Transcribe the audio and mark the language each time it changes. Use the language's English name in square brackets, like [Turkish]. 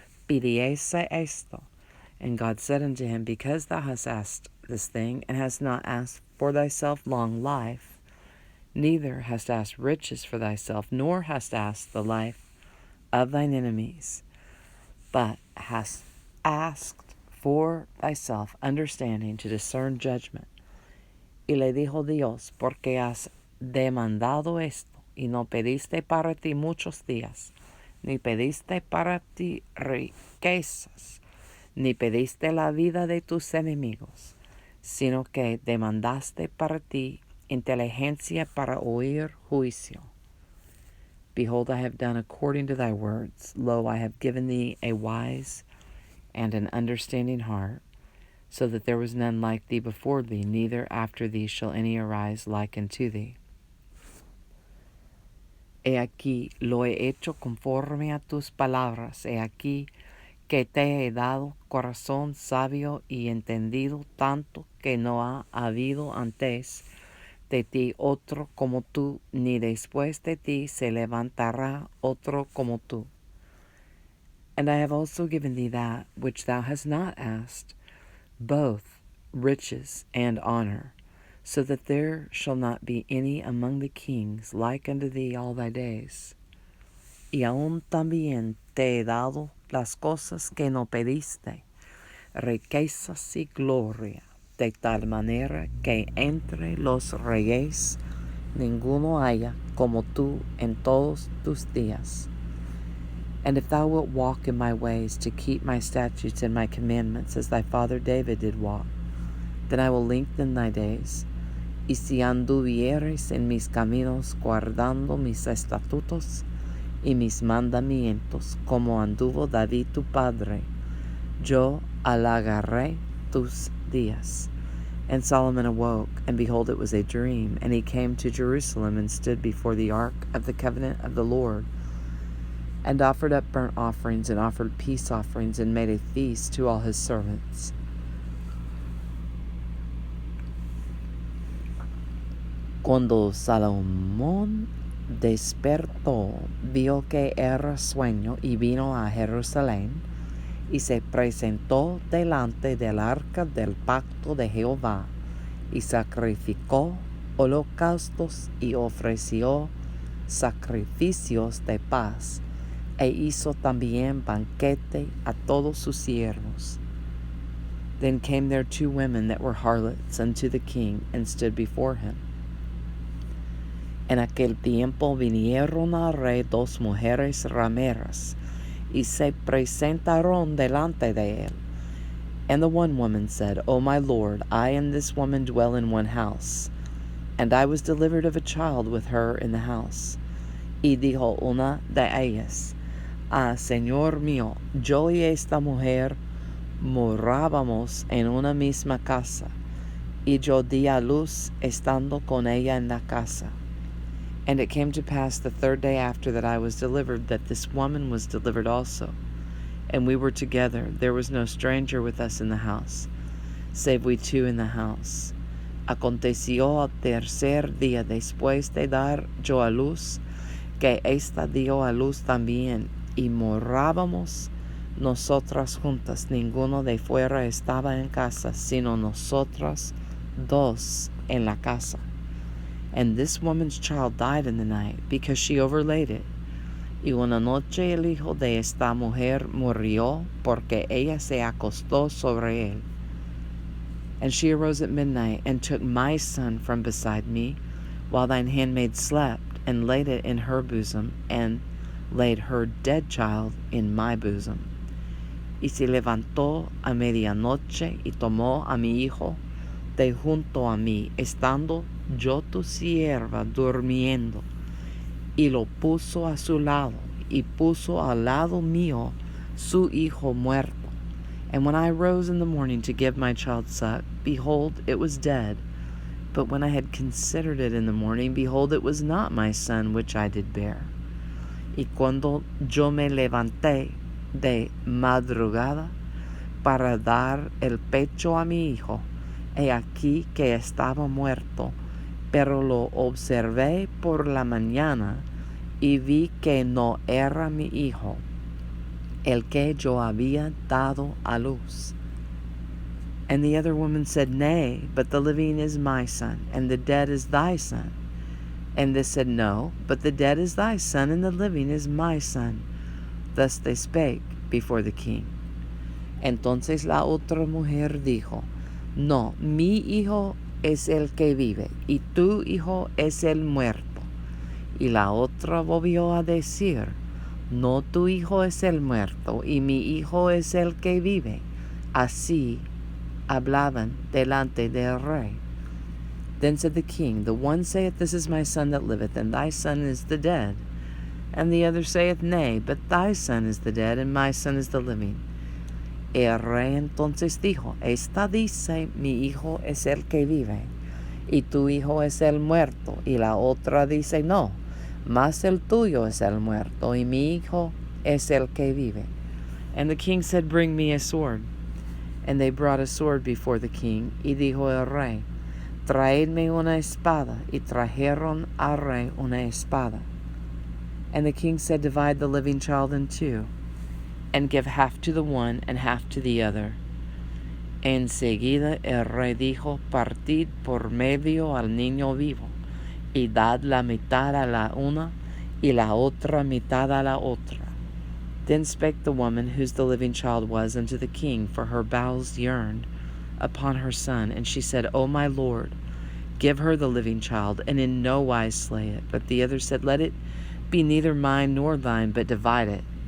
[Spanish] pidiese esto. [English] And God said unto him, Because thou hast asked this thing, and hast not asked for thyself long life, neither hast asked riches for thyself, nor hast asked the life of thine enemies, but hast asked for thyself understanding to discern judgment. [Spanish] Y le dijo Dios, porque has demandado esto, y no pediste para ti muchos días, ni pediste para ti riquezas, ni pediste la vida de tus enemigos, sino que demandaste para ti inteligencia para oír juicio. [English] Behold, I have done according to thy words. Lo, I have given thee a wise and an understanding heart, so that there was none like thee before thee, neither after thee shall any arise like unto thee. [Spanish] He aquí lo he hecho conforme a tus palabras. He aquí que te he dado corazón sabio y entendido, tanto que no ha habido antes de ti otro como tú, ni después de ti se levantará otro como tú. [English] And I have also given thee that which thou hast not asked, both riches and honor, so that there shall not be any among the kings like unto thee all thy days. [Spanish] Y aún también te he dado las cosas que no pediste, riquezas y gloria, de tal manera que entre los reyes ninguno haya como tú en todos tus días. [English] And if thou wilt walk in my ways to keep my statutes and my commandments as thy father David did walk, then I will lengthen thy days. [Spanish] Y si anduvieres en mis caminos guardando mis estatutos y mis mandamientos, como anduvo David tu padre, yo alargaré tus días. [English] And Solomon awoke, and behold, it was a dream. And he came to Jerusalem and stood before the ark of the covenant of the Lord, and offered up burnt offerings, and offered peace offerings, and made a feast to all his servants. [Spanish] Cuando Salomón despertó, vio que era sueño, y vino a Jerusalén, y se presentó delante del arca del pacto de Jehová, y sacrificó holocaustos, y ofreció sacrificios de paz, e hizo también banquete a todos sus siervos. [English] Then came there 2 women that were harlots unto the king, and stood before him. [Spanish] En aquel tiempo vinieron al rey 2 mujeres rameras, y se presentaron delante de él. [English] And the one woman said, O my lord, I and this woman dwell in one house, and I was delivered of a child with her in the house. [Spanish] Y dijo una de ellas, Señor mío, yo y esta mujer morábamos en una misma casa, y yo di a luz estando con ella en la casa. [English] And it came to pass the 3rd day after that I was delivered, that this woman was delivered also. And we were together. There was no stranger with us in the house, save we 2 in the house. [Spanish] Aconteció al tercer día después de dar yo a luz, que ésta dio a luz también, y morábamos nosotras juntas. Ninguno de fuera estaba en casa, sino nosotras 2 en la casa. [English] And this woman's child died in the night, because she overlaid it. [Spanish] Y una noche el hijo de esta mujer murió, porque ella se acostó sobre él. [English] And she arose at midnight, and took my son from beside me, while thine handmaid slept, and laid it in her bosom, and laid her dead child in my bosom. [Spanish] Y se levantó a medianoche, y tomó a mi hijo de junto a mí, estando yo tu sierva durmiendo, y lo puso a su lado, y puso al lado mío su hijo muerto. [English] And when I rose in the morning to give my child suck, behold, it was dead. But when I had considered it in the morning, behold, it was not my son which I did bear. [Spanish] Y cuando yo me levanté de madrugada para dar el pecho a mi hijo, he aquí que estaba muerto, pero lo observé por la mañana, y vi que no era mi hijo. el que yo había dado a luz. [English] And the other woman said, Nay, but the living is my son, and the dead is thy son. And this said, No, but the dead is thy son, and the living is my son. Thus they spake before the king. [Spanish] Entonces la otra mujer dijo, No, mi hijo es el que vive, y tu hijo es el muerto. Y la otra volvió a decir, No, tu hijo es el muerto, y mi hijo es el que vive. Así hablaban delante del rey. [English] Then said the king, The one saith, This is my son that liveth, and thy son is the dead. And the other saith, Nay, but thy son is the dead, and my son is the living. [Spanish] El rey entonces dijo, Esta dice, Mi hijo es el que vive, y tu hijo es el muerto. Y la otra dice, No, mas el tuyo es el muerto, y mi hijo es el que vive. [English] And the king said, Bring me a sword. And they brought a sword before the king, [Spanish] y dijo el rey, Traedme una espada. Y trajeron al rey una espada. [English] And the king said, Divide the living child in two, and give half to the one and half to the other. [Spanish] Enseguida el rey dijo, Partid por medio al niño vivo, y dad la mitad a la una, y la otra mitad a la otra. [English] Then spake the woman whose the living child was unto the king, for her bowels yearned upon her son. And she said, O my lord, give her the living child, and in no wise slay it. But the other said, Let it be neither mine nor thine, but divide it.